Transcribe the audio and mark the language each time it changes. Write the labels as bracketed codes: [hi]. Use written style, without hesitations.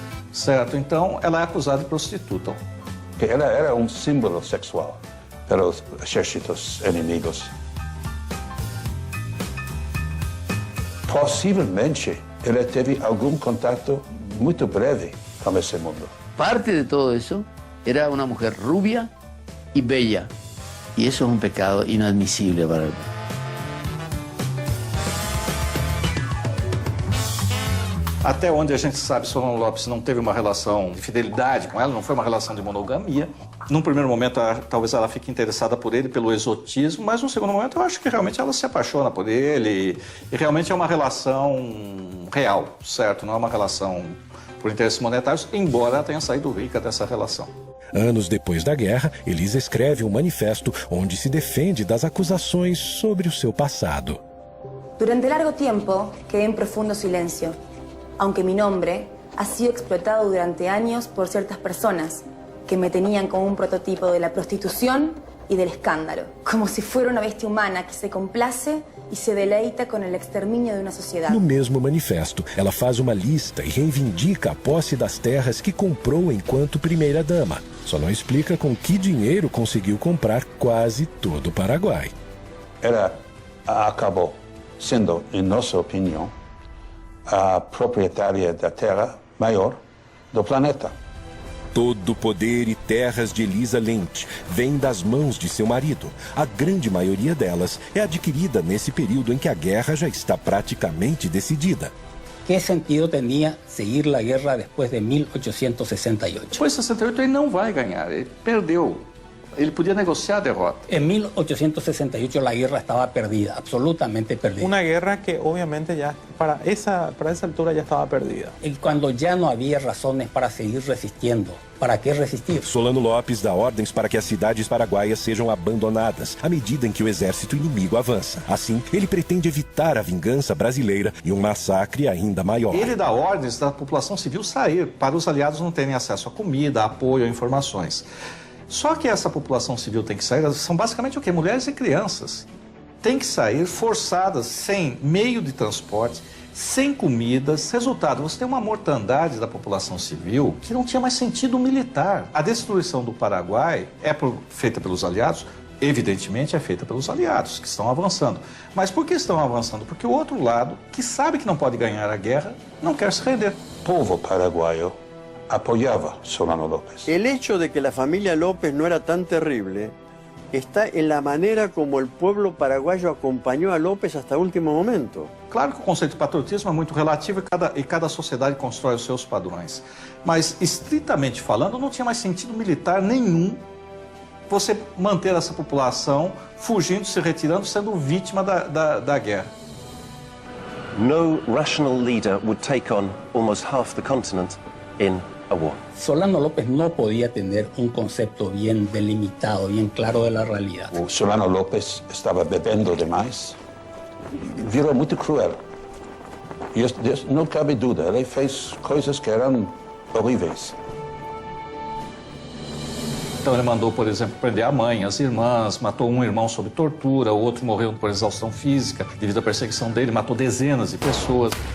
[pt] Certo, então ela é acusada de prostituta. Ela era um símbolo sexual para os exércitos inimigos. Possivelmente, ela teve algum contato muito breve com esse mundo. [es] Parte de todo eso era una mujer rubia y bella. Y eso es un pecado inadmisible para el... [pt] Até onde a gente sabe, Solano Lopes não teve uma relação de fidelidade com ela, não foi uma relação de monogamia. Num primeiro momento, talvez ela fique interessada por ele, pelo exotismo, mas no segundo momento eu acho que realmente ela se apaixona por ele e realmente é uma relação real, certo? Não é uma relação por interesses monetários, embora ela tenha saído rica dessa relação. Anos depois da guerra, Elisa escreve um manifesto onde se defende das acusações sobre o seu passado. [es] Durante largo tiempo quedé en profundo silencio, aunque mi nombre ha sido explotado durante años por ciertas personas que me tenían como un prototipo de la prostitución y del escándalo, como si fuera una bestia humana que se complace [pt] e se deleita com o extermínio de uma sociedade. No mesmo manifesto, ela faz uma lista e reivindica a posse das terras que comprou enquanto primeira-dama. Só não explica com que dinheiro conseguiu comprar quase todo o Paraguai. Ela acabou sendo, em nossa opinião, a proprietária da terra maior do planeta. Todo o poder e terras de Elisa Lynch vem das mãos de seu marido. A grande maioria delas é adquirida nesse período em que a guerra já está praticamente decidida. Que sentido tinha seguir a guerra depois de 1868? Depois de 68 ele não vai ganhar, ele perdeu. Ele podia negociar a derrota. [es] En 1868 la guerra estaba perdida, absolutamente perdida. Una guerra que obviamente ya para esa altura ya estaba perdida. Y cuando ya no había razones para seguir resistiendo, ¿para qué resistir? [pt] Solano Lopes dá ordens para que as cidades paraguaias sejam abandonadas à medida em que o exército inimigo avança. Assim, ele pretende evitar a vingança brasileira e um massacre ainda maior. Ele dá ordens da população civil sair, para os aliados não terem acesso a comida, a apoio, a informações. Só que essa população civil tem que sair, são basicamente o quê? Mulheres e crianças. Tem que sair forçadas, sem meio de transporte, sem comidas. Resultado, você tem uma mortandade da população civil que não tinha mais sentido militar. A destruição do Paraguai é feita pelos aliados? Evidentemente é feita pelos aliados, que estão avançando. Mas por que estão avançando? Porque o outro lado, que sabe que não pode ganhar a guerra, não quer se render. O povo paraguaio [es] apoyaba [pt] Solano López. [es] El hecho de que la familia López no era tan terrible está en la manera como el pueblo paraguayo acompañó a López hasta último momento. [pt] Claro que o conceito de patriotismo é muito relativo e cada sociedade constrói os seus padrões. Mas, estritamente falando, não tinha mais sentido militar nenhum você manter essa população fugindo, se retirando, sendo vítima da guerra. [en] No rational leader would take on almost half the continent in a war. [es] Solano López no podía tener un concepto bien delimitado, bien claro de la realidad. [pt] O Solano López estava bebendo demais, virou muito cruel. E não cabe dúvida, ele fez coisas que eram horríveis. Então ele mandou, por exemplo, prender a mãe, as irmãs, matou um irmão sob tortura, o outro morreu por exaustão física devido à perseguição dele, matou dezenas de pessoas.